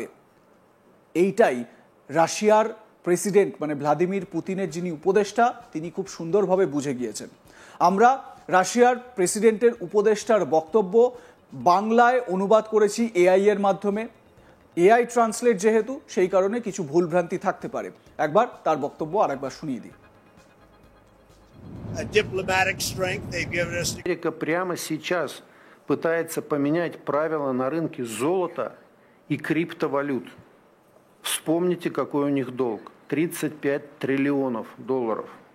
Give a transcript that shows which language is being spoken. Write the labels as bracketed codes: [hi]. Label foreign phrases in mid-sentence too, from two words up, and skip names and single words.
[bn] এইটাই রাশিয়ার প্রেসিডেন্ট মানে ভ্লাদিমির পুতিনের যিনি উপদেষ্টা তিনি খুব সুন্দরভাবে বুঝে গিয়েছেন। আমরা রাশিয়ার প্রেসিডেন্টের উপদেষ্টার বক্তব্য বাংলায় অনুবাদ করেছি এআই এর মাধ্যমে। [en] AI translate [bn] যেহেতু সেই কারণে কিছু ভুলভ্রান্তি থাকতে পারে। একবার তার বক্তব্য আরেকবার শুনিয়ে দিই। [ru] Америка прямо сейчас пытается поменять правила на рынке золота и криптовалют. Вспомните, какой у них долг. 35 триллионов долларов.